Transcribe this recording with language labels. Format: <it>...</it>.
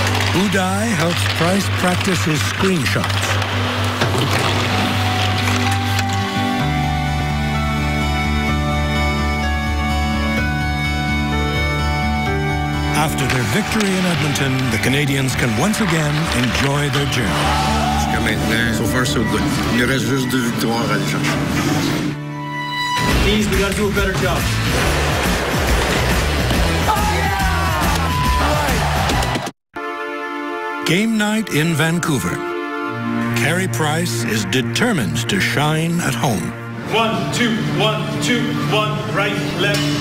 <en>Uday helps Price practice his screenshots. After their victory in Edmonton, the Canadians can once again enjoy their journey.</en> <fr>Jusqu'à maintenant,</fr> <en>so far so good.</en> <fr>Il nous reste juste 2 victoires à aller chercher.</fr> <en>Please, we gotta do a better job. Game night in Vancouver. Carey Price is determined to shine at home. 1, 2, 1, 2, 1, right, left,</en>